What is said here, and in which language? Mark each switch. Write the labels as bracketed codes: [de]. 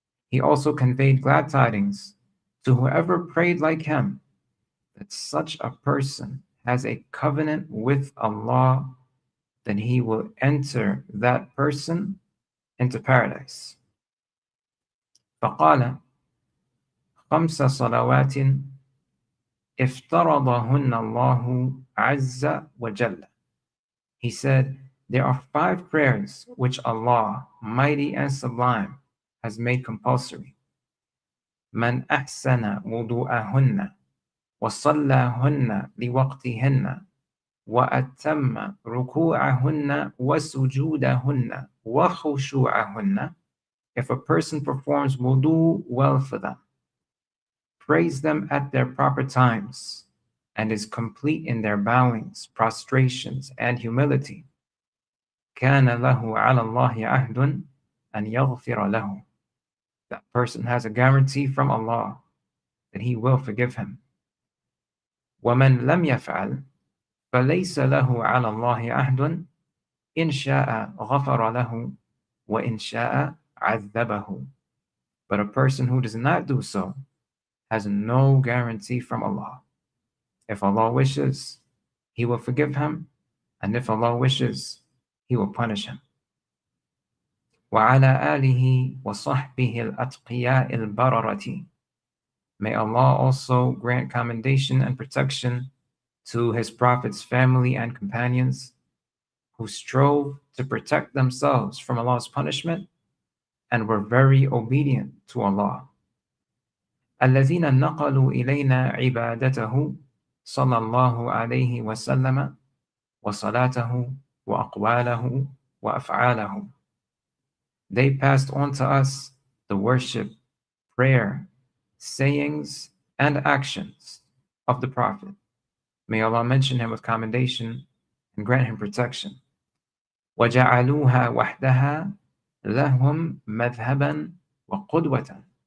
[en] He also conveyed glad tidings to whoever prayed like him, that such a person has a covenant with Allah then he will enter that person into paradise. [ar] فقال خمس صلوات افترضهن الله عز وجل. [en] He said, there are 5 prayers which Allah, mighty and sublime, has made compulsory. [ar] من أحسن وضوءهن وصلاهن لوقتهن وأتم ركوعهن وسجودهن وخشوعهن. [en] If a person performs wudu well for them, praise them at their proper times, and is complete in their bowings, prostrations, and humility, [ar] كان له على الله عهد أن يغفر له. [en] That person has a guarantee from Allah that He will forgive him. [ar] ومن لم يفعل فليس له على الله عهد إن شاء غفر له وإن شاء عذبه. [en] But a person who does not do so has no guarantee from Allah. If Allah wishes, He will forgive him, and if Allah wishes, He will punish him. [ar] وعلى آله وصحبه الأتقياء البررة. [en] May Allah also grant commendation and protection to His Prophet's family and companions who strove to protect themselves from Allah's punishment and were very obedient to Allah. [ar] الذين نقلوا إلينا عبادته صلى الله عليه وسلم وصلاته وأقواله وأفعاله. [en] They passed on to us the worship, prayer, sayings, and actions of the Prophet. May Allah mention him with commendation and grant him protection. [ar] وَجَعَلُوهَا وَحْدَهَا لَهُمْ مَذْهَبًا وَقُدْوَةً.